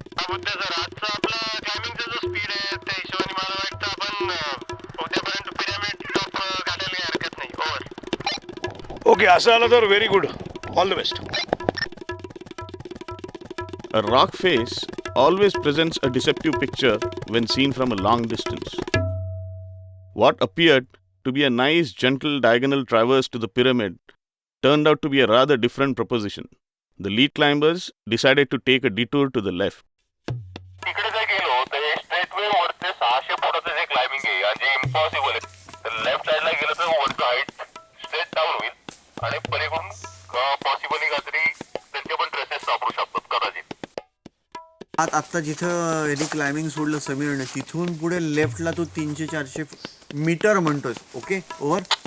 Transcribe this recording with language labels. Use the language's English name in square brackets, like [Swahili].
[Marathi] Buddha sir आजचा आपला क्लाइम्बिंगचा जो स्पीड आहे त्या हिशोबाने मला वाटतं आपण उद्यापर्यंत पिरामिड टॉप गाठायला काही हरकत नाही. [English] Over. [Marathi] ओके, असं झालं तर very good. [English] All the best. A rock face always presents a deceptive picture when seen from a long distance. What appeared to be a nice, gentle diagonal traverse to the pyramid turned out to be a rather different proposition. The lead climbers decided to take a detour to the left. [Marathi] तिकडे जर गेलो तर straight way वरते 600 फुटाचं जे climbing आहे आणि जे impossible आहे तर लेफ्ट साईडला गेलं तर वरचं हाईट स्ट्रेट डाऊन होईल आणि पलीकडून पॉसिबली काहीतरी त्यांचे पण ट्रेसेस सापडू शकतात कदाचित. आत्ता जिथं यांनी क्लाइम्बिंग सोडलं समीरने तिथून पुढे लेफ्टला तू 300-400 मीटर म्हणतोस. Okay, over.